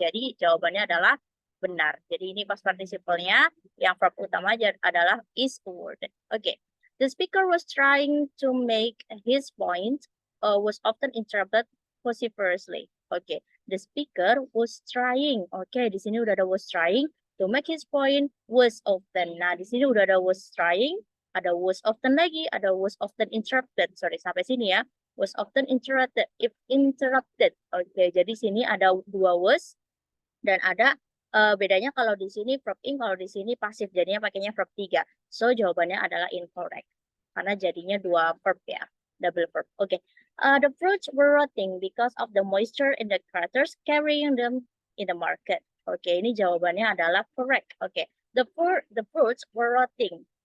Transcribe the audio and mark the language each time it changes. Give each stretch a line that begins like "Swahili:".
Indonesian: Jadi jawabannya adalah benar. Jadi ini past participle-nya yang verb utama adalah is awarded. Oke.
English: The speaker was trying to make his point was often interrupted vociferously. Oke. The speaker was trying.
Indonesian: Oke, di sini udah ada
English: was trying to make his point was often.
Indonesian: Nah, di sini udah ada was trying, ada was often lagi, ada
English: was often interrupted.
Indonesian: Sorry, sampai sini ya.
English: Was often interrupted, if interrupted.
Indonesian: Oke, jadi sini ada dua was dan ada bedanya kalau di sini verb in, kalau di sini pasif. Jadinya pakainya verb 3. So, jawabannya adalah incorrect. Karena jadinya dua verb ya. Double verb. Oke.
English: The fruits were rotting because of the moisture in the craters carrying them in the market.
Indonesian: Oke, ini jawabannya adalah correct. Oke.
English: The fruits were rotting.